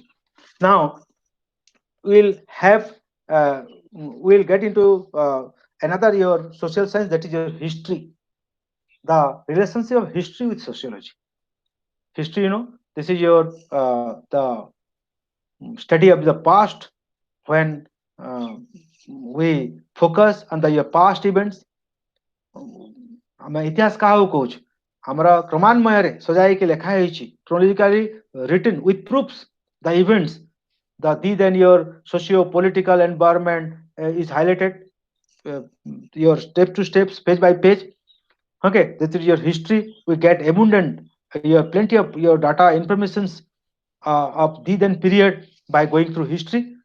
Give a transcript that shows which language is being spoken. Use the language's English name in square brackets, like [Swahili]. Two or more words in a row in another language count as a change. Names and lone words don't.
[English] Now we'll have we'll get into another your social science, that is your history, the relationship of history with sociology. History, this is your the study of the past, when uh, we focus on the your past events. [Odia] ଆମେ ଇତିହାସ କାହାକୁ କହୁଛୁ? ଆମର କ୍ରମାନ୍ୱୟରେ ସଜାଇକି ଲେଖା ହେଇଛି, [English] chronologically written with proofs, the events, the then your socio political environment is highlighted, uh, your step to steps, page by page. Okay, this is your history. We get abundant, your plenty of your data informations of the then period by going through history.